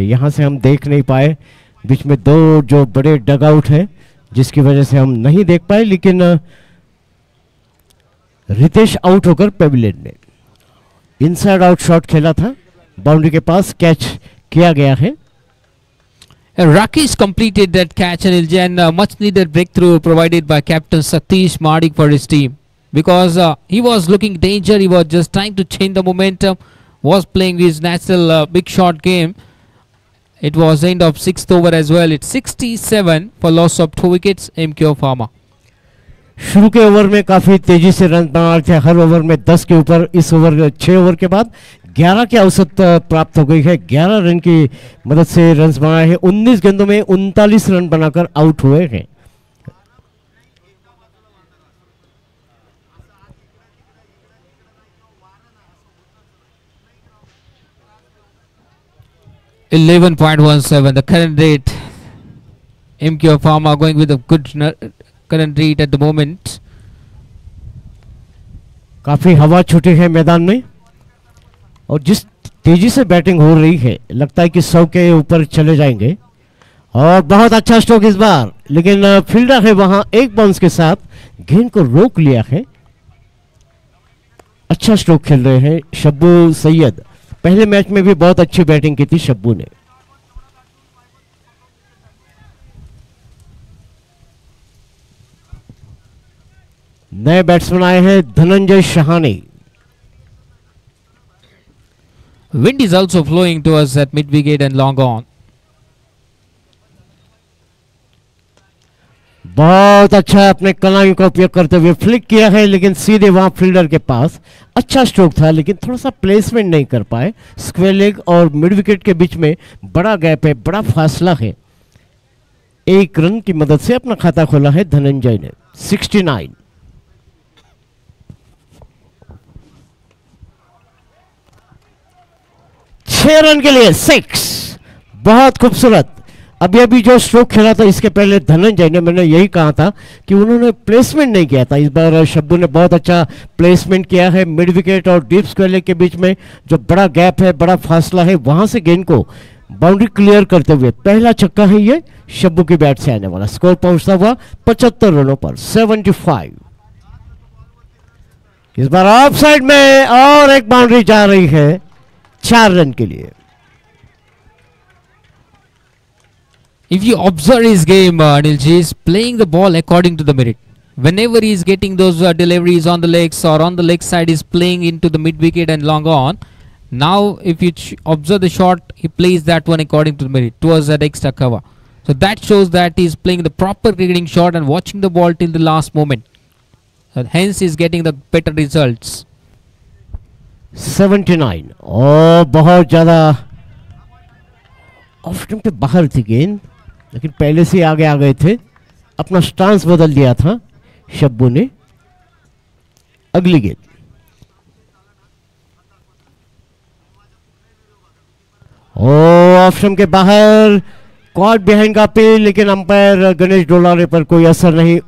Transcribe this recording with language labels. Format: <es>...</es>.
<hi>यहां से हम देख नहीं पाए. बीच में 2 जो बड़े डग आउट है, जिसकी वजह से हम नहीं देख पाए. लेकिन रितेश आउट होकर पेविलियन में इनसाइड आउट शॉट खेला था. बाउंड्री के पास कैच किया गया है.</hi> <en>Rakesh completed that catch, and Iljan much needed breakthrough provided by captain Satish Mahadik for his team, because he was looking danger. He was just trying to change the momentum, was playing his natural big shot game. It was end of 6th over as well. It's 67 for loss of 2 wickets. MK Pharma.</en> <hi>शुरू के over में काफी तेजी से run बना रहे थे. हर over में 10 के ऊपर. इस ओवर 6 ओवर के बाद 11 की औसत प्राप्त हो गई है. 11 रन की मदद से रन बनाए हैं. 19 गेंदों में 39 रन बनाकर आउट हुए हैं.</hi> <en>$11.17 the current rate. MK Pharma going with a good current rate at the moment.</en> <hi>काफी हवा छूटी है मैदान में, और जिस तेजी से बैटिंग हो रही है लगता है कि 100 के ऊपर चले जाएंगे. और बहुत अच्छा स्ट्रोक इस बार, लेकिन फील्डर है वहां एक बाउंस के साथ गेंद को रोक लिया है। अच्छा स्ट्रोक खेल रहे हैं शब्बू सैयद। पहले मैच में भी बहुत अच्छी बैटिंग की थी शब्बू ने। नए बैट्समैन आए हैं धनंजय शहाने।</hi> <en>Wind is also flowing towards that mid wicket and long on.</en> <hi>बहुत अच्छा अपने कलाइयों का उपयोग करते हुए फ्लिक किया है, लेकिन सीधे वहां फील्डर के पास। अच्छा स्ट्रोक था लेकिन थोड़ा सा प्लेसमेंट नहीं कर पाए। स्क्वायर लेग और मिड विकेट के बीच में बड़ा गैप है, बड़ा फासला है। एक रन की मदद से अपना खाता खोला है धनंजय ने। 69। 6 रन के लिए 6। बहुत खूबसूरत। अभी अभी जो स्ट्रोक खेला था इसके पहले धनंजय ने, मैंने यही कहा था कि उन्होंने प्लेसमेंट नहीं किया था। इस बार शब्बू ने बहुत अच्छा प्लेसमेंट किया है। मिड विकेट और डीप स्क्वायर लेग के बीच में जो बड़ा गैप है, बड़ा फासला है, वहां से गेंद को बाउंड्री क्लियर करते हुए पहला छक्का है ये शब्बू की बैट से आने वाला। स्कोर पहुंचता हुआ 75 रनों पर 75। इस बार ऑफ साइड में और एक बाउंड्री जा रही है 4 रन के लिए।</hi> <en>If you observe his game, Anilji is playing the ball according to the merit. Whenever he is getting those deliveries on the legs or on the leg side, he is playing into the mid wicket and long on. Now, if you observe the shot, he plays that one according to the merit towards that extra cover. So that shows that he is playing the proper cricketing shot and watching the ball till the last moment. Hence, he is getting the better results.</en> <hi>79 और बहुत ज्यादा off stump पे बाहर थी गेंद, लेकिन पहले से आगे आ गए थे। अपना स्टांस बदल दिया था शब्बू ने। अगली गेंद ऑफ स्टंप के बाहर, कॉट बिहाइंड का अपील, लेकिन अंपायर गणेश डोलारे पर कोई असर नहीं।</hi>